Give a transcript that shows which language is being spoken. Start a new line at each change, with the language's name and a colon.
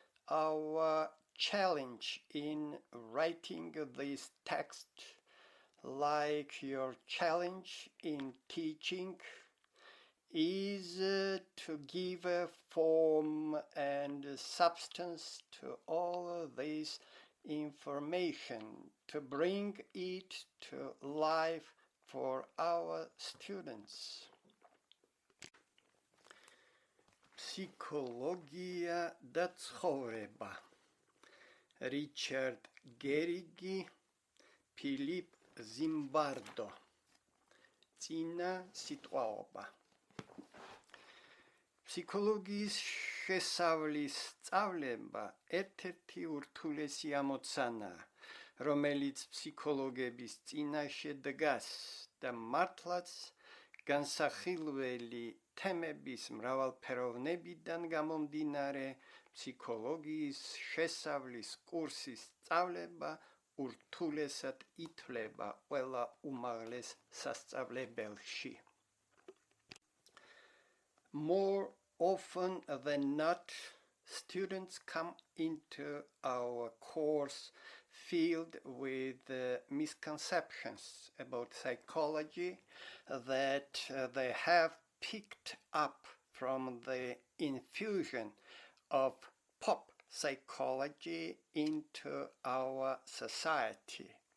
English: Our challenge in writing this text, like your challenge in teaching, is to give a form and substance to all this information, to bring it to life for our students.
Georgian: Ფსიქოლოგია და ცხოვრება. R.Gerrig Ph.Zimbardo. წინა სიტყვაობა. ფსიქოლოგიის შესავლის სწავლება ერთ-ერთი ურთულესი ამოცანაა, რომელიც ფსიქოლოგების წინაშე დგას და მართლაც განსახილველი თემების მრავალფეროვნებიდან გამომდინარე ფსიქოლოგიის შესავლის კურსის სწავლება ურთულესად ითვლება ყველა უმაღლეს სასწავლებელში.
English: More often than not, students come into our course filled with misconceptions about psychology that they have picked up from the infusion of pop psychology into our society.